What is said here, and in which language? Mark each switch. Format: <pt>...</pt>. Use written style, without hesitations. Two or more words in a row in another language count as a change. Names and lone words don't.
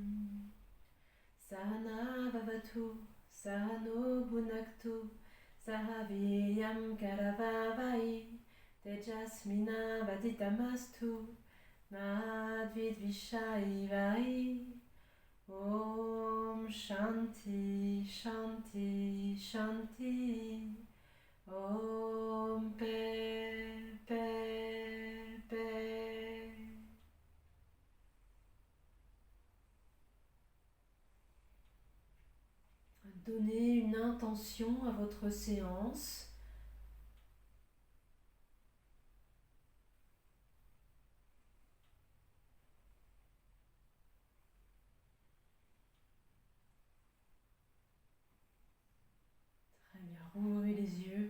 <sa>सह नाववतु सह नौ भुनक्तु सह वीर्यं करवावहै तेजस्वि नावधीतमस्तु मा विद्विषावहै. ॐ शान्तिः शान्तिः शान्तिः.</sa> <fr>Om Paix, Paix, Paix. Donnez une intention à votre séance. Très bien, rouvrez les yeux.</fr>